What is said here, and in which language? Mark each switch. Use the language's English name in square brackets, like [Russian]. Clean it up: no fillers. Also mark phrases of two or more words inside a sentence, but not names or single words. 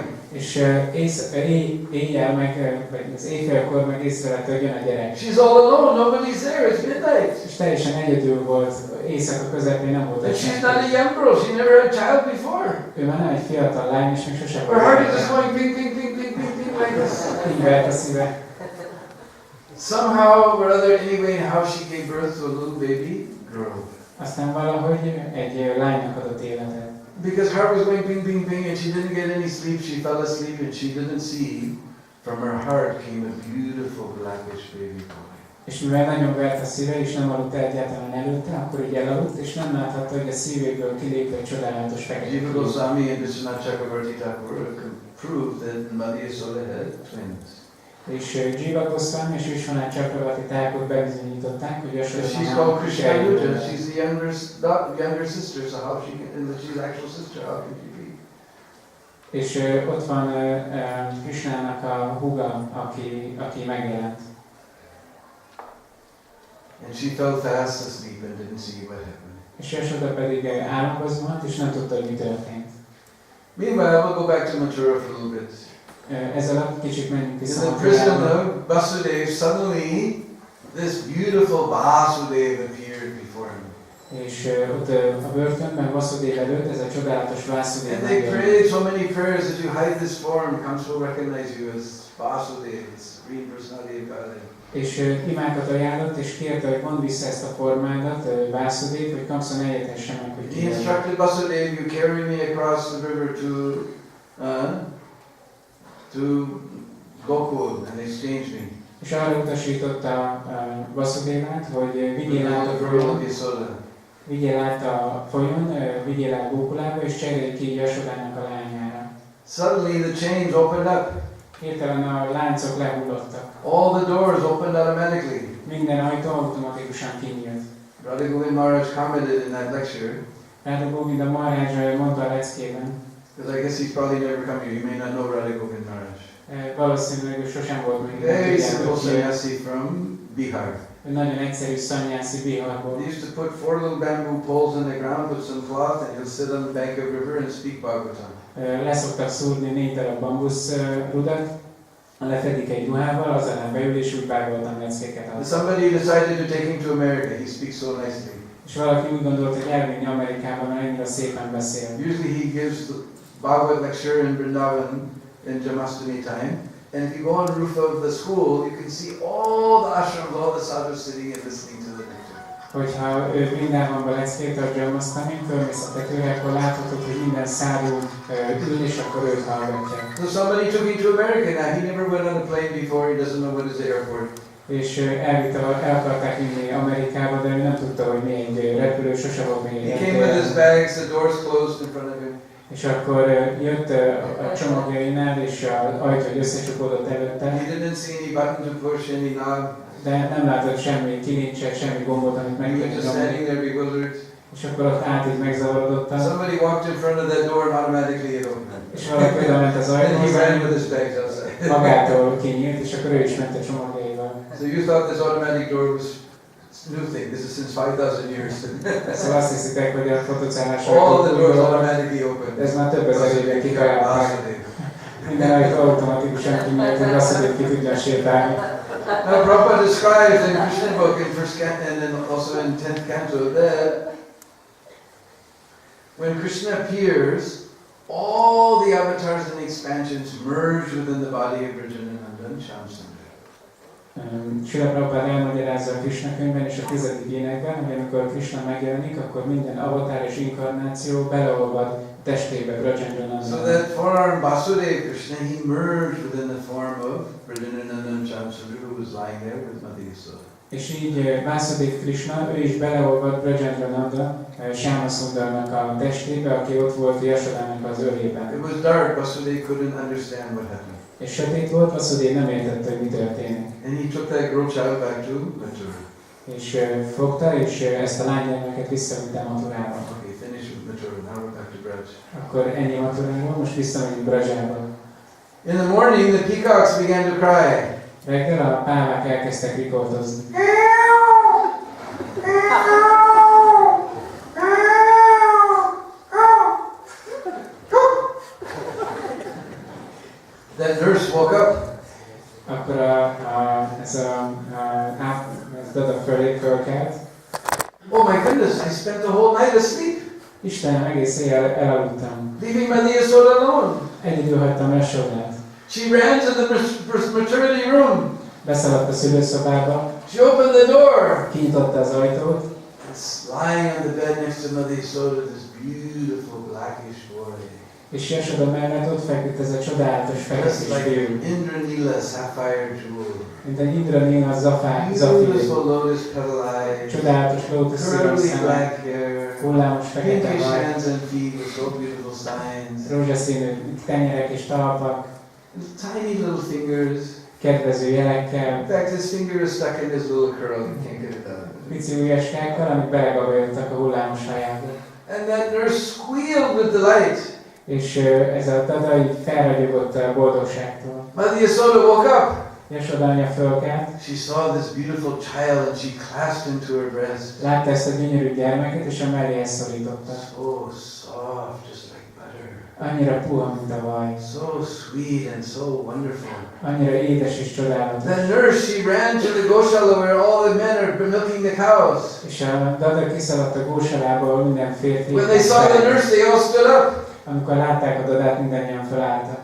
[Hungarian] És éjjel vagy az éjfélkor meg észrevette, hogy jön a gyerek. [English] She's all alone, nobody's there, it's midnight. [Hungarian] És teljesen egyedül volt, éjszaka közepén nem volt [English] And [Hungarian] egy [English] she's not a young girl, she never had a child before. [Hungarian] Ő már nem egy fiatal lány, és még sosem [English] Her heart is just going ping, ping, ping, ping, ping, ping like this. [Hungarian] Így vert a szíve. [English] Somehow or other, anyway, how she gave birth to a little baby girl. [Hungarian] Aztán valahogy egy lánynak adott életet. [English] Because her heart was going ping, ping, ping, and she didn't get any sleep, she fell asleep and she didn't see. From her heart came a beautiful blackish baby boy. [Hungarian] És mivel nagyon vert a szíve, és nem aludt egyáltalán előtte, akkor így elaludt, és nem láthatta, hogy a szívéből kilép egy csodálatos fekete Jiva fiú. [English] Goswami and Krsna could prove that Mother Yasoda had twins. [Hungarian] És Jiva Goswami és Krsna Janmastami bebizonyították, hogy [English] She's called Krisna-völgy. She's the younger sister, so how she can, and she's actual sister, how can she be? [Hungarian] És ott van Krisnának a húga, aki megjelent. [English] And she fell fast asleep and didn't see what happened. [Hungarian] És Yasoda pedig álomba zuhant, és nem tudta, hogy mi történt. [English] Meanwhile, we'll go back to Mathura for a little bit. [Hungarian] Ez alatt kicsit menjünk [English] In [Hungarian] vissza. [English] the prison of Vasudeva, suddenly this beautiful Vasudeva appeared before him. [Hungarian] És ott a börtönben Vasudeva előtt ez a csodálatos Vasudeva [English] And they prayed so many prayers that you hide this form, comes to recognize you as Vasudeva, this Supreme Personality of Godhead. [Hungarian] És imákat ajánlott, és kérte, hogy mondd vissza ezt a formádat, Vasudeva, hogy Kamsa ne értesse meg, hogy [English] He [Hungarian] ki vagy. [English] instructed Vasudeva, you carry me across the river to Gokul and exchange me. [Hungarian] És arra utasította Vasudevát, hogy vigyél át a folyón, vigyél át Gókulába, és cserélj ki Yasodának a lányára. [English] Suddenly the chains opened up. [Hungarian] Hirtelen a láncok lehullottak. [English] All the doors opened automatically. [Hungarian] Minden ajtó automatikusan kinyílt. [English] Radha Govind Maharaj commented in that lecture [Hungarian] Radha Govinda Maharaj mondta a leckében, [English] Because I guess he's probably never come here. You may not know Radha Govind Maharaj. [Hungarian] Valószínűleg ő sosem volt még. [English] Very simple sannyasi from Bihar. [Hungarian] Nagyon egyszerű szanyászi Biharból. [English] He used to put 4 little bamboo poles in the ground, put some cloth, and he'll sit on the bank of the river and speak Bhagavatam. [Hungarian] Leszoktak szúrni 4 darab bambusz rudat, lefedik egy ruhával, az ellen beül és úgy Bhagavatam leckéket ad. [English] Somebody decided to take him to America. He speaks so nicely. [Hungarian] És valaki úgy gondolt, hogy elvinni Amerikába, mert annyira szépen beszél. [English] Usually he gives the Bhagavad lecture in Vrindavan in Janmastami time. And if you go on the roof of the school, you can see all the ashrams, all the sadhus sitting and listening to the lecture. [Hungarian] Hogyha ő Vrindávonban leckét a Janmasztamin, fölmész a tetőre, akkor láthatod, hogy minden szádú ül, és akkor őt hallgatja. [English] So somebody took him to America now. He never went on a plane before. He doesn't know what is the airport. [Hungarian] És el akarták vinni Amerikába, de ő nem tudta, hogy mi egy repülő, sose volt még egy. [English] He came with his bags, the doors closed in front of him. [Hungarian] És akkor jött a csomagjainál, és az ajtó összecsukódott előtte. [English] He didn't see any button to push, any knob. [Hungarian] De nem látott semmi kilincset, semmi gombot, amit meg [English] He was just standing there bewildered. [Hungarian] És akkor ott át így megzavarodottam. [English] Somebody walked in front of that door and automatically it opened. [Hungarian] És valaki oda ment az ajtóhoz, [English] he ran with his bags outside. [Hungarian] magától kinyílt, és akkor ő is ment a csomagjaival. [English] So you thought this automatic door was a new thing. This is since 5,000 years. [Hungarian] Szóval azt hiszitek, hogy a fotocellás [English] all the doors automatically open. [Hungarian] Ez már több ezer éve kitalálták. Minden ajtó automatikusan kinyílt, hogy Vasudév ki tudja sétálni. [English] Now Prabhupada describes in Krishna book in first canto and then also in 10th canto that when Krishna appears, all the avatars and expansions merge within the body of Vraja-dhama and Shamsundara. [Hungarian] Srila Prabhupada elmagyarázza a Krishna könyvben és a 10. énekben, hogy amikor Krishna megjelenik, akkor minden avatár és inkarnáció beleolvad testébe, Vraja-dhama. [English] So that form Vasudeva Krishna, he merged within the form of Vraja-dhama and Shamsundara, who was lying there with Mother Yasoda. [Hungarian] És így Vasudeva Krishna, ő is beleolvad Vraja-dhama, Shyamasundarnak a testébe, aki ott volt Yasodának az ölében. [English] It was dark, Vasudeva couldn't understand what happened. [Hungarian] És sötét volt, Vasudeva nem értette, hogy mi történik. [English] And he took that girl child back to Mathura. [Hungarian] És fogta, és ezt a lánygyermeket visszavitte Mathurába. [English] Okay, finish with Mathura, now we're back to Braj. [Hungarian] Akkor ennyi Mathuráról, most visszamegyünk Brajába. [English] In the morning, the peacocks began to cry. [Hungarian] Reggel a pálmák elkezdtek rikoltozni. [English] That nurse woke up. [Hungarian] Akkor ez a dadag fölkelt. [English] Oh my goodness, I spent the whole night asleep. [Hungarian] Istenem, egész éjjel elaludtam. [English] Leaving Mother Yasoda alone. [Hungarian] Egyedül hagytam Yasodát. [English] She ran to the maternity room. [Hungarian] Beszaladt a szülőszobába. [English] She opened the door. [Hungarian] Kinyitotta az ajtót. [English] It's lying on the bed next to Mother Yasoda, this beautiful blackish boy. [Hungarian] És Yasoda mellett ott feküdt ez a csodálatos fekete fiú. [English] Indranila sapphire jewel. [Hungarian] Mint egy Indranila zafír. [English] Beautiful lotus petal eyes. [Hungarian] Csodálatos lótuszszíros szeme. Hullámos fekete [English] Pinkish [Hungarian] haj. [English] hands and feet with so beautiful signs. [Hungarian] Rózsaszínű tenyerek és talpak. [English] Tiny little fingers. [Hungarian] Kedvező jelekkel. [English] In fact, his finger is stuck in his little curl. You can't get it out. [Hungarian] Pici ujjaskákkal, amik belegabajodtak a hullámos hajába. [English] And that nurse squealed with delight. [Hungarian] És ez a dada így felragyogott a boldogságtól. [English] Mother Yasoda woke up. [Hungarian] Yasoda anya fölkelt. [English] She saw this beautiful child and she clasped him to her breast. [Hungarian] Látta ezt a gyönyörű gyermeket, és a melléhez szorította. [English] So soft, just like butter. [Hungarian] Annyira puha, mint a vaj. [English] So sweet and so wonderful. [Hungarian] Annyira édes és csodálatos. [English] The nurse, she ran to the goshala where all the men are milking the cows. [Hungarian] És a dada kiszaladt a gósalába, ahol minden férfi. [English] When they saw the nurse, they all stood up. [Hungarian] Amikor látták a dadát, mindannyian felálltak.